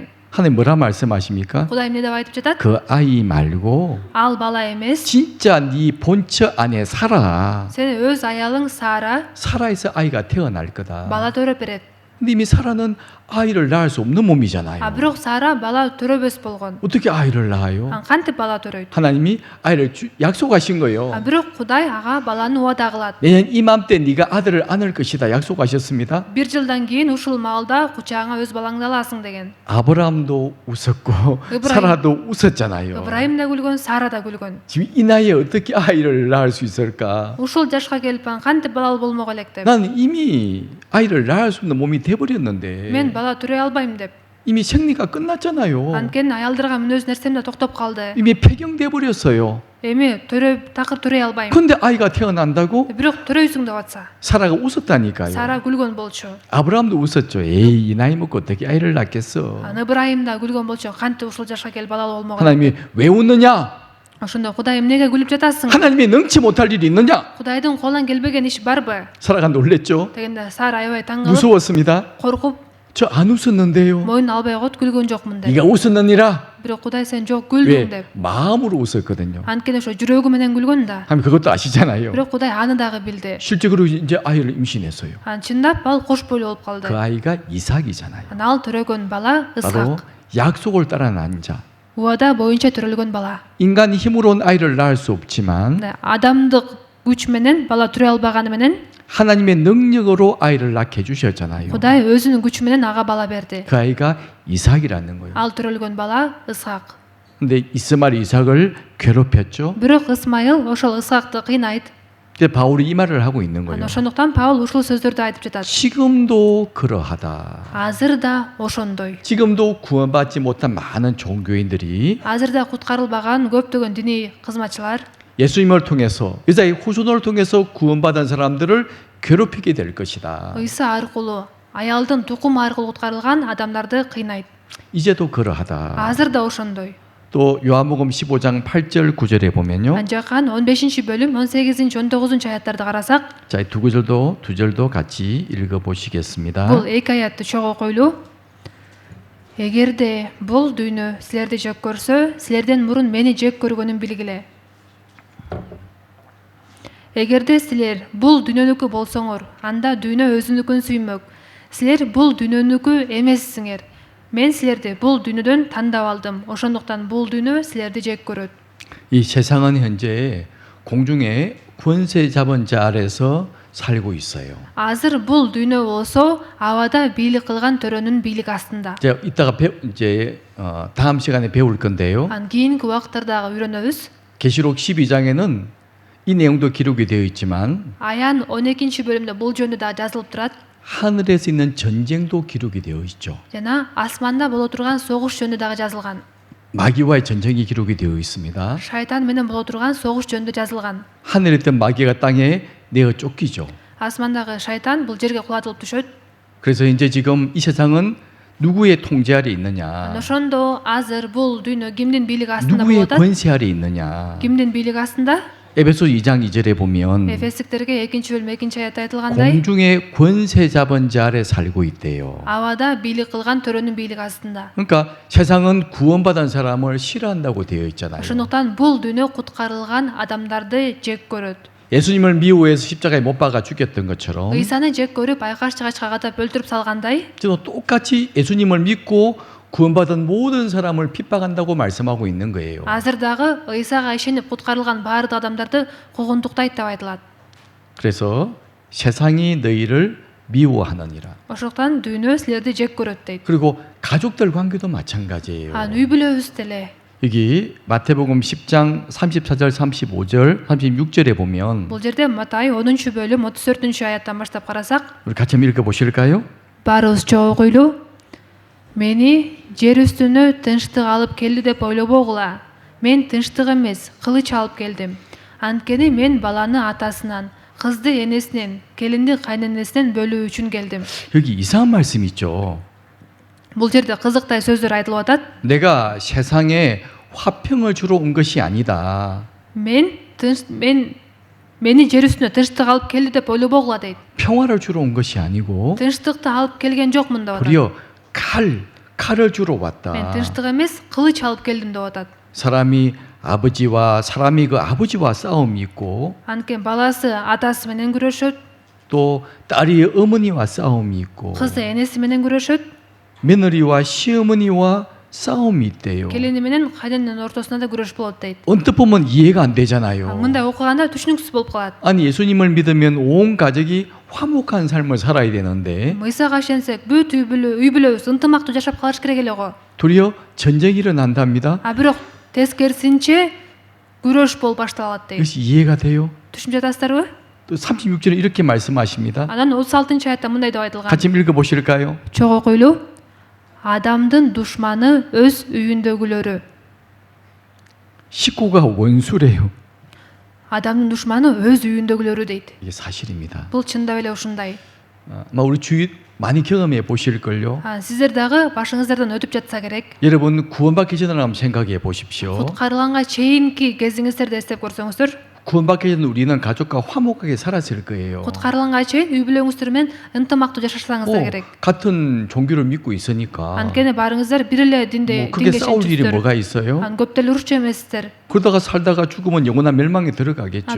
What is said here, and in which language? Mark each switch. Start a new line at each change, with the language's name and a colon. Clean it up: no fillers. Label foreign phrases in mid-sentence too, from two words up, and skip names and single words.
Korean: 하나님 뭐라 말씀하십니까?
Kyrgyz: Кудай эмне деп айтып жатат?
Korean: 그 아이 말고
Kyrgyz: Ал бала эмес.
Korean: 진짜 네 본처 안에 살아.
Kyrgyz: Сен өз аялың
Korean: 사라에서 아이가 태어날 거다.
Kyrgyz: бала төрөп берет.
Korean: 근데 이미 사라는 아이를 낳을 수 없는 몸이잖아요.
Kyrgyz: Бирок Сара бала төрөбөс болгон.
Korean: 어떻게 아이를 낳아요?
Kyrgyz: Кантип бала төрөйт?
Korean: 하나님이 아이를 약속하신 거예요.
Kyrgyz: Бирок Кудай ага баланы убада кылат.
Korean: 내년 이맘때 네가 아들을 안을 것이다 약속하셨습니다.
Kyrgyz: 1 жылдан кийин ушул маалда кучагыңа өз балаңды аласың деген.
Korean: 아브라함도 웃었고 이브라임. 사라도 웃었잖아요.
Kyrgyz: Ыбрайым да күлгөн, Сара да күлгөн.
Korean: 지금 이 나이에 어떻게 아이를 낳을 수 있을까?
Kyrgyz: Ушул жашка келип кантип балал болмок элек деп.
Korean: 난 이미 아이를 낳을 수 있는 몸이 돼버렸는데
Kyrgyz: Мен бала төрөй албайм деп.
Korean: 이미 생리가 끝났잖아요.
Kyrgyz: Анткени аялдарга мүнөз нерсемде токтоп калды.
Korean: 이미 폐경돼 버렸어요.
Kyrgyz: Эми такыр төрөй албайм.
Korean: 근데 아이가 태어난다고
Kyrgyz: Бирок төрөйсүң деп атса.
Korean: 사라가 웃었다니까요.
Kyrgyz: Сара күлгөн болчу.
Korean: 아브라함도 웃었죠. 에이 이 나이 먹고 어떻게 아이를 낳겠어.
Kyrgyz: Ыбрайым да күлгөн болчу. Кантип ушул жашка келип балал болмок элек.
Korean: 하나님이 왜 웃느냐?
Kyrgyz: Ошондо Кудай эмнеге күлүп жатасың?
Korean: 하나님이 능치 못할 일이 있느냐?
Kyrgyz: Кудайдын колунан келбеген иш барбы?
Korean: 사라가 놀랬죠.
Kyrgyz: Дегенде Сара аябай таң калып,
Korean: 무서웠습니다.
Kyrgyz: коркуп,
Korean: 저 안 웃었는데요.
Kyrgyz: моюн албай койт, күлгөн жокмун деп.
Korean: 네가 웃었느니라.
Kyrgyz: Бирок Кудай сен жок күлдүң
Korean: 왜
Kyrgyz: деп.
Korean: 마음으로 웃었거든요.
Kyrgyz: Анткени ошо жүрөгү менен күлгөн да.
Korean: 하나님 그것도 아시잖아요.
Kyrgyz: Бирок Кудай аны дагы билди.
Korean: 실제로 이제 아이를 임신했어요.
Kyrgyz: Чындап ал кош бойлуу болуп
Korean: 그
Kyrgyz: калды.
Korean: 아이가 이삭이잖아요.
Kyrgyz: Ал төрөгөн бала
Korean: 바로
Kyrgyz: Исак.
Korean: 약속을 따라난 자.
Kyrgyz: Убада боюнча төрөлгөн бала.
Korean: 인간 힘으로는 아이를 낳을 수 없지만
Kyrgyz: Адамдык күч менен бала төрөй албаганы менен
Korean: 하나님의 능력으로 아이를 낳게 해주셨잖아요.
Kyrgyz: Кудай өзүнүн күчү менен ага бала берди.
Korean: 그 아이가 이삭이라는 거예요.
Kyrgyz: Ал төрөлгөн бала Исак.
Korean: 근데 이스마엘이 이삭을 괴롭혔죠.
Kyrgyz: Бирок Исмайыл ошол Исакты кыйнайт.
Korean: 근데 바울이 이 말을 하고 있는 거예요.
Kyrgyz: Ошондуктан Паул ушул сөздөрдү айтып жатат.
Korean: 지금도 그러하다.
Kyrgyz: Азыр да ошондой.
Korean: 지금도 구원받지 못한 많은 종교인들이
Kyrgyz: Азыр да куткарылбаган көптөгөн диний кызматчылар
Korean: 예수님을 통해서 여자의 후손을 통해서 구원받은 사람들을 괴롭히게 될 것이다.
Kyrgyz: ыйса аркылуу, аялдын тукуму аркылуу куткарылган адамдарды кыйнайт.
Korean: 이제도 그러하다.
Kyrgyz: Азыр да ошондой.
Korean: 또 요한복음 15장 8절 9절에 보면요.
Kyrgyz: Анжакан 15-бөлүм 18-19 аяттарды карасак,
Korean: 자, 두 절도 같이 읽어 보시겠습니다.
Kyrgyz: бул эки аятты чогуу окуйлуу. Эгерде бул дүйнө силерди жек көрсө, силерден мурун мени жек көргөнүн билгиле. Эгерде силер бул дүйнөнүкү болсоңор, анда дүйнө өзүнүкүн сүймөк. Силер бул дүйнөнүкү эмессиңер. Мен силерди бул дүйнөдөн тандап алдым. Ошондуктан бул дүйнө силерди жек көрөт.
Korean: 이 세상은 현재 공중에 권세 잡은 자 아래서 살고 있어요.
Kyrgyz: азыр бул дүйнө болсо абада бийлик кылган төрөнүн бийлиги астында.
Korean: 제가 이따가 이제 다음 시간에 배울 건데요.
Kyrgyz: Анан кийинки убактарда үйрөнөбүз.
Korean: 계시록 12장에는 이 내용도 기록이 되어 있지만
Kyrgyz: Аян 12 бөлүмдө бул жөнүндө да жазылып турат.
Korean: 하늘에서 있는 전쟁도 기록이 되어 있죠.
Kyrgyz: Жана асманда боло турган согуш жөнүндө дагы жазылган.
Korean: 마귀와의 전쟁이 기록이 되어 있습니다.
Kyrgyz: Шайтан менен боло турган согуш жөнүндө жазылган.
Korean: 하늘에 있던 마귀가 땅에 내어 쫓기죠.
Kyrgyz: Асмандагы шайтан бул жерге кулатылып түшөт.
Korean: 그래서 이제 지금 이 세상은 누구의 통제 아래 있느냐,
Kyrgyz: Ошондо азыр бул дүйнө кимдин бийлиги астында
Korean: 누구의
Kyrgyz: болуп атат?
Korean: 권세 아래 있느냐.
Kyrgyz: Кимдин бийлиги астында?
Korean: 에베소 2장 2절에 보면
Kyrgyz: Эфестиктерге 2 бөлүм 2 аятта айтылгандай,
Korean: 공중의 권세 잡은 자 아래 살고 있대요.
Kyrgyz: абада бийлик кылган төрөнүн бийлиги астында.
Korean: 그러니까 세상은 구원받은 사람을 싫어한다고 되어 있잖아요.
Kyrgyz: Ошондуктан бул дүйнө куткарылган адамдарды жек көрөт.
Korean: 예수님을 미워해서 십자가에 못 박아 죽였던 것처럼
Kyrgyz: Ыйсаны жек көрүп айкаш жыгачка катап өлтүрүп салгандай,
Korean: 또 똑같이 예수님을 믿고 구원받은 모든 사람을 핍박한다고 말씀하고 있는 거예요.
Kyrgyz: азыр дагы ыйсага ишенип куткарылган баардык адамдарды куугунтуктайт деп айтылат.
Korean: 그래서 세상이 너희를 미워하느니라.
Kyrgyz: Ошондуктан дүйнө силерди жек көрөт дейт.
Korean: 그리고 가족들 관계도 마찬가지예요.
Kyrgyz: Анан үй бүлөбүз деле.
Korean: 여기 마태복음 10장 34절, 35절, 36절에 보면
Kyrgyz: Бул жерде Матай 10 бөлүм 34 аяттан баштап карасак,
Korean: 우리 같이 한번 읽어 보실까요?
Kyrgyz: баарыбызча окуйлу. Мени жер үстүнө тынчтык алып келди деп ойлобогула. Мен тынчтык эмес, кылыч алып келдим. Анткени мен баланы атасынан, кызды энесинен, келинди кайненесинен бөлүү үчүн келдим.
Korean: 여기 이상한 말씀 있죠.
Kyrgyz: Бул жерде кызыктай сөздөр айтылып атат.
Korean: 내가 세상에 화평을 주러 온 것이 아니다.
Kyrgyz: Мени жер үстүнө тынчтык алып келди деп ойлобогула дейт.
Korean: 평화를 주러 온 것이 아니고
Kyrgyz: Тынчтыкты алып келген жокмун деп атат.
Korean: 도리어 칼을 주러 왔다.
Kyrgyz: Мен тынчтык эмес, кылыч алып келдим деп атат.
Korean: 사람이 사람이 그 아버지와 싸움이 있고
Kyrgyz: Анткени баласы атасы менен күрөшөт,
Korean: 또 딸이 어머니와 싸움이 있고
Kyrgyz: кызы энеси менен күрөшөт,
Korean: 며느리와 시어머니와 싸움이 있대요.
Kyrgyz: келини менен кайнененин ортосунда да күрөш болот дейт.
Korean: 언뜻 보면 이해가 안 되잖아요.
Kyrgyz: Мындай окуганда түшүнүксүз болуп калат.
Korean: 아니 예수님을 믿으면 온 가족이 화목한 삶을 살아야 되는데
Kyrgyz: Ыйсага ишенсек, бүт үй бүлөбүз ынтымактуу жашап калыш керек эле го.
Korean: 도리어 전쟁이 일어난답니다.
Kyrgyz: А бирок тескерисинче күрөш болуп башталат дейт.
Korean: 이것이 이해가 돼요?
Kyrgyz: Түшүнүп жатасыздарбы?
Korean: 또 36절에 이렇게 말씀하십니다.
Kyrgyz: Анан 36 аятта мындай деп айтылган.
Korean: 같이 읽어 보실까요?
Kyrgyz: Чоң окуйлу. Адамдын душманы өз үйүндөгүлөрү.
Korean: 식구가 원수래요.
Kyrgyz: Адамдын душманы өз үйүндөгүлөрү дейт.
Korean: 이게 사실입니다.
Kyrgyz: Бул чындап эле ушундай.
Korean: 아마 우리 주위 많이 경험해 보실 걸요.
Kyrgyz: Сиздер дагы башыңыздардан өтүп жатса керек.
Korean: 여러분 구원받기 전에 한번 생각해 보십시오.
Kyrgyz: Куткарылганга чейинки кезиңиздерди эстеп көрсөңүздөр,
Korean: 구원받기 전에 우리는 가족과 화목하게 살았을 거예요.
Kyrgyz: куткарылганга чейин үй бүлөңүздөр менен ынтымактуу жашасаңыздар керек.
Korean: 같은 종교를 믿고 있으니까
Kyrgyz: Анткени барыңыздар бир эле динде
Korean: 크게 싸울 일이 뭐가 있어요?
Kyrgyz: көп деле урушчу эмессиздер.
Korean: 그러다가 살다가 죽으면 영원한 멸망에 들어가겠죠.